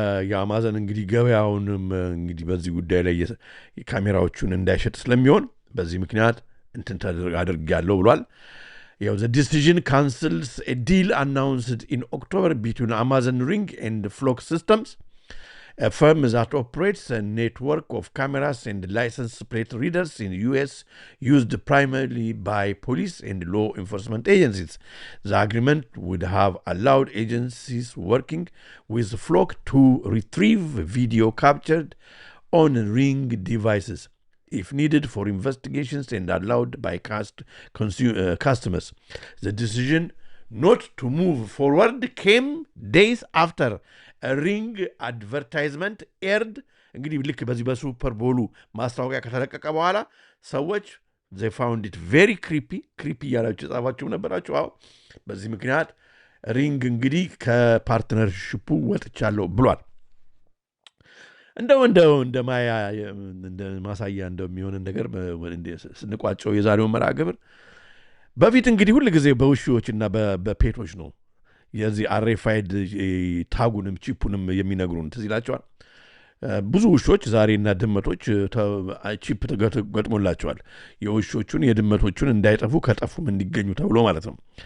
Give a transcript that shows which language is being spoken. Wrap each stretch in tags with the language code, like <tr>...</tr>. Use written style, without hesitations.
<am>የአማዞን እንግዲህ ገበያውንም እንግዲህ በዚህ ጉዳይ ላይ ካሜራዎቹን እንዳይሸጥ ስለሚሆን በዚህ ምክንያት እንትን አድርጌያለሁ ብሏል።</am> <en>The decision cancels a deal announced in October between Amazon Ring and Flock Systems, a firm that operates a network of cameras and license plate readers in the U.S. used primarily by police and law enforcement agencies. The agreement would have allowed agencies working with Flock to retrieve video captured on Ring devices if needed for investigations and allowed by customers. The decision not to move forward came days after a Ring advertisement aired.</en> <am>እንግዲህ ልክ በዚህ በሱፐር ቦሉ ማስታወቂያ ከተለቀቀ በኋላ ሰዎች</am> <en>they found it very creepy</en> <am>እያላችሁ የጻፋችሁ ነበራችሁ። አዎ በዚህ ምክንያት ሪንግ እንግዲህ ከፓርትነርሺፑ ወጥቻለሁ ብሏል። እንደ ማሳያ እንደሚሆን ነገር ስንቋጨው የዛሬውን መርሃ ግብር በፊት እንግዲህ ሁል ጊዜ በውሾችና በፔቶች ነው የዚህ RFID ታጉንም ቺፑንም የሚነግሩን ትዝ ይላቸዋል። ብዙ ውሾች ዛሬና ድመቶች ቺፕ ገጥሞላቸዋል። የውሾቹን የድመቶቹን እንዳይጠፉ ከጠፉም እንዲገኙ ተብሎ ማለት ነው።</am>